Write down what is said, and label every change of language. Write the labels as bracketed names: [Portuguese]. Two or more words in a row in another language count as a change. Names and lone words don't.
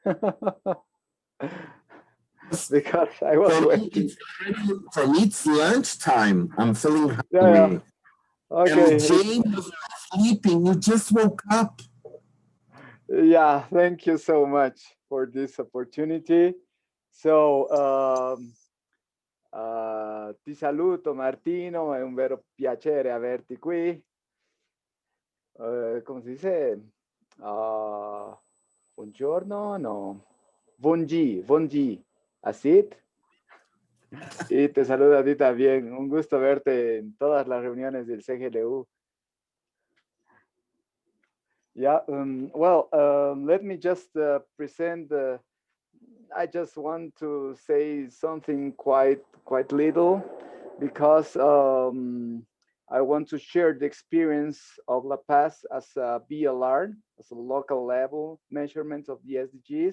[English] Because I was waiting. For me, it's lunchtime. I'm feeling hungry. Yeah. Okay. And James was sleeping. You just woke up. Yeah, thank you so much for this opportunity. So, [Italian] ti saluto Martino, è un vero piacere averti qui. Come si dice? Buongiorno, no. [Spanish] Buongi, así. Y te saludo a ti también. Un gusto verte en todas las reuniones del CGLU. [English] Yeah, well, let me just present. I just want to say something quite little, because I want to share the experience of La Paz as a BLR, as a local level measurement of the SDGs.